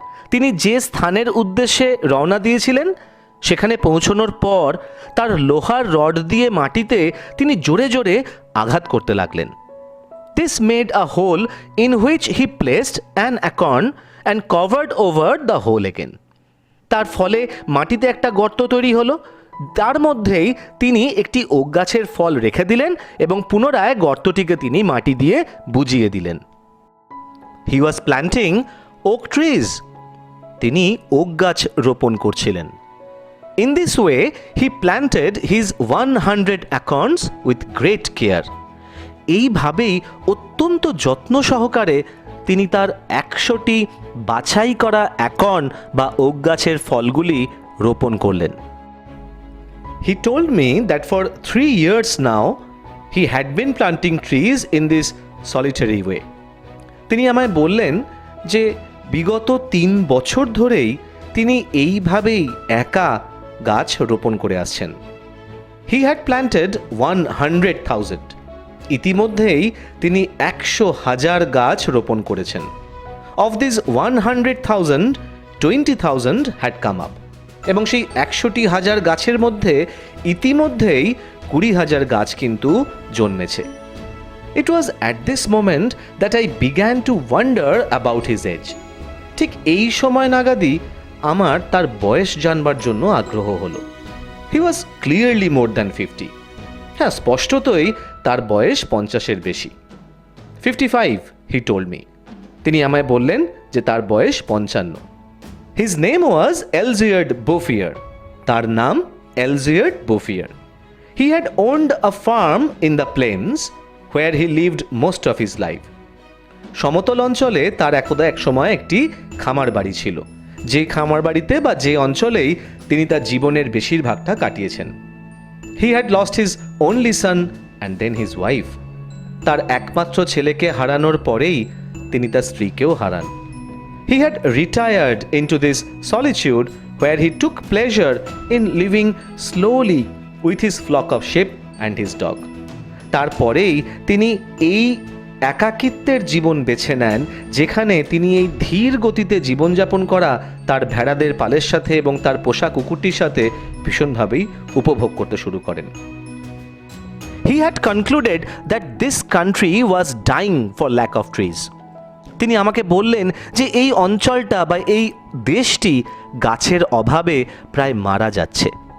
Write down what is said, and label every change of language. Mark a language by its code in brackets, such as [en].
[bn] তিনি যে স্থানের উদ্দেশ্যে রওনা দিয়েছিলেন সেখানে পৌঁছানোর পর তার লোহার রড দিয়ে মাটিতে তিনি জোরে জোরে আঘাত করতে লাগলেন। [en] This made a hole in which he placed an acorn and covered over the hole again. [bn] তার ফলে মাটিতে একটা গর্ত তৈরি হলো, তার মধ্যেই তিনি একটি ওক গাছের ফল রেখে দিলেন এবং পুনরায় গর্তটিকে তিনি মাটি দিয়ে বুজিয়ে দিলেন। [en] He was planting oak trees. [bn] তিনি ওক গাছ রোপণ করছিলেন। [en] In this way, he planted his 100 acorns with great care. [bn] এইভাবেই অত্যন্ত যত্ন সহকারে তিনি তার 100টি বাছাই করা অ্যাকর্ন বা ওক গাছের ফলগুলি রোপণ করলেন। [en] He told me that for 3 years now, he had been planting trees in this solitary way. [bn] তিনি আমায় বললেন যে বিগত 3 বছর ধরেই তিনি এইভাবেই একা গাছ রোপণ করে আসছেন। [en] He had planted 100,000। [bn] ইতিমধ্যেই তিনি 100,000 গাছ রোপণ করেছেন। [en] Of this 100,000, 20,000 had come up. [bn] এবং সেই 100,000 গাছের মধ্যে ইতিমধ্যেই 20,000 গাছ কিন্তু জন্মেছে। [en] It was at this moment that I began to wonder about his age. [bn] ঠিক এই সময় নাগাদই আমার তার বয়স জানবার জন্য আগ্রহ হলো। [en] He was clearly more than 50. [bn] হ্যাঁ, স্পষ্টতই তার বয়স 50-এর বেশি। [en] 55, he told me. [bn] তিনি আমায় বললেন যে তার বয়স 55। [en] His name was Elziard Bouffier. [bn] তার নাম Elziard Bouffier. [en] He had owned a farm in the plains where he lived most of his life. [bn] সমতল অঞ্চলে তার এক সময় একটি খামার বাড়ি ছিল, যে খামার বাড়িতে বা যে অঞ্চলেই তিনি তার জীবনের বেশিরভাগটা কাটিয়েছেন। [en] He had lost his only son and then his wife. [bn] তার একমাত্র ছেলেকে হারানোর পরেই তিনি তার স্ত্রীকেও হারান। [en] He had retired into this solitude where he took pleasure in living slowly with his flock of sheep and his dog. [bn] তারপরেই তিনি এই একাকিত্বের জীবন বেছে নেন, যেখানে তিনি এই ধীর গতিতে জীবনযাপন করা তার ভেড়াদের পালের সাথে এবং তার পোষা কুকুরটির সাথে ভীষণভাবেই উপভোগ করতে শুরু করেন। [en] He had concluded that this country was dying for lack of trees. [bn] তিনি আমাকে বললেন যে এই অঞ্চলটা বা এই দেশটি গাছের অভাবে প্রায় মারা যাচ্ছে।